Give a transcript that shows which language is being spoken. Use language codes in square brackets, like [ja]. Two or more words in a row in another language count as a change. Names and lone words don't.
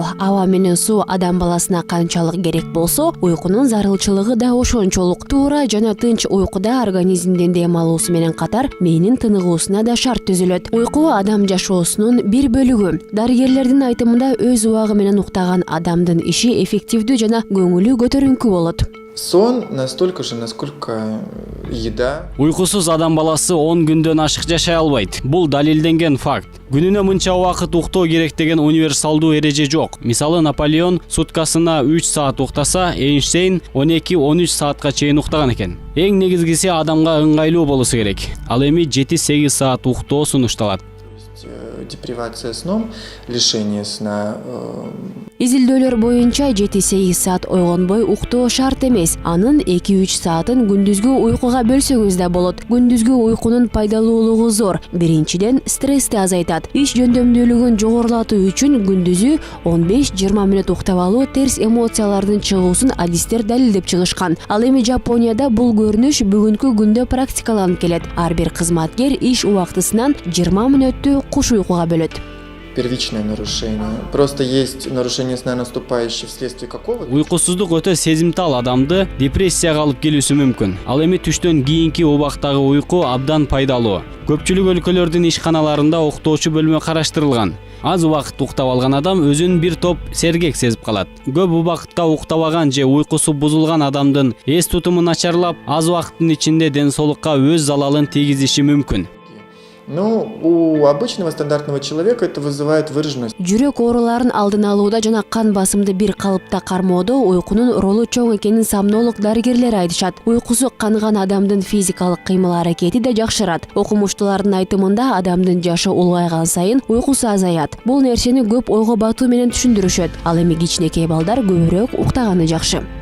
[ky] Аба менен суу адам баласына канчалык керек болсо, уйкунун зарылчылыгы да ошончолук. Туура жана тынч уйкуда организмдин дем алуусу менен катар мээнин тыныгуусуна да шарт түзүлөт. Уйку адам жашоосунун бир бөлүгү. Дарыгерлердин айтымында өз убагы менен уктаган адамдын иши эффективдүү жана көңүлү көтөрүнкү болот. [ru] Сон настолько же, насколько еда. [ky] Уйкусуз адам баласы 10 күндөн ашык жашай албайт. Бул далилденген факт. Күнүнө мынча убакыт уктоо керек деген универсалдуу эреже жок. Мисалы Наполеон суткасына 3 саат уктаса, Эйнштейн 12-13 саатка чейин уктаган экен. Эң негизгиси адамга ыңгайлуу болушу керек. Ал эми 7-8 саат уктоо сунушталат. [ru] Депривация сном, лишение сна. [ky] Изилдөөлөр боюнча 7-8 саат ойгонбой уктоо шарт эмес. Анын 2-3 саатын күндүзгү уйкуга бөлсөңүз да болот. Күндүзгү уйкунун пайдалуулугу зор. Биринчиден, стрессти азайтат. Иш жөндөмдүүлүгүн жогорулатуу үчүн күндүзү 15-20 мүнөт уктап алуу терс эмоциялардын чыгуусун адистер далилдеп чыгышкан. Ал эми Жапонияда бул көрүнүш бүгүнкү күндө практикаланып келет. Ар бир кызматкер иш убактысынан 20 мүнөттү куш уйкуга бөлөт. [ru] Первичное нарушение. Просто есть нарушение сна, наступающее вследствие какого-то. [ky] Уйкусуздук өтө сезимтал адамды депрессияга алып келүүсү мүмкүн. Ал эми түштөн кийинки убактагы уйку абдан пайдалуу. Көпчүлүк өлкөлөрдүн ишканаларында уктоочу бөлмө караштырылган. Аз убакыт уктап алган адам өзүн бир топ сергек сезип калат. Көп убакытка уктабаган же уйкусу бузулган адамдын эс тутуму начарлап, аз убакыттын ичинде ден соолукка өз залалын тийгизиши мүмкүн. [ru] Но у обычного стандартного человека это вызывает выраженность. [ky] Жүрөк ооруларын алдын алууда жана кан басымды бир калыпта кармоодо уйкунун ролу чоң экенин сомнолог дарыгерлер айтышат. Уйкусу канган адамдын физикалык кыймыл-аракети да жакшырат. Окумуштуулардын айтымында адамдын жашы улгайган сайын уйкусу азаят. Бул нерсени көп ойго батуу менен түшүндүрүшөт. Ал эми кичинекей балдар көбүрөөк уктаганы жакшы.